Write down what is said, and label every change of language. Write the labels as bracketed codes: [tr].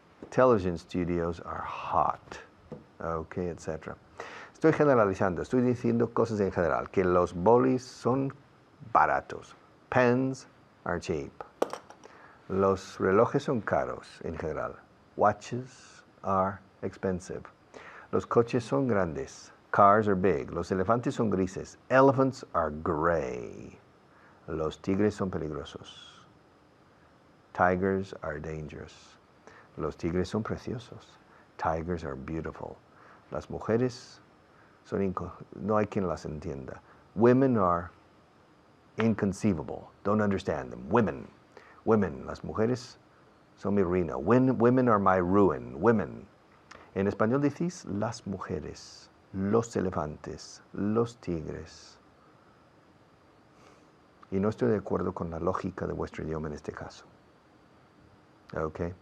[en] Television studios are hot. Okay, etc. [es] Estoy generalizando, estoy diciendo cosas en general, que los bolis son baratos. [en] Pens are cheap. [es] Los relojes son caros en general. [en] Watches are expensive. [es] Los coches son grandes. [en] Cars are big. [es] Los elefantes son grises. [en] Elephants are gray. [es] Los tigres son peligrosos. [en] Tigers are dangerous. [es] Los tigres son preciosos. [en] Tigers are beautiful. [es] Las mujeres son no hay quien las entienda. [en] Women are inconceivable. Don't understand them. Women. [es] Las mujeres son mi ruina. [en] Women are my ruin. Women. [es] En español decís las mujeres, los elefantes, los tigres. Y no estoy de acuerdo con la lógica de vuestro idioma en este caso. ¿Ok?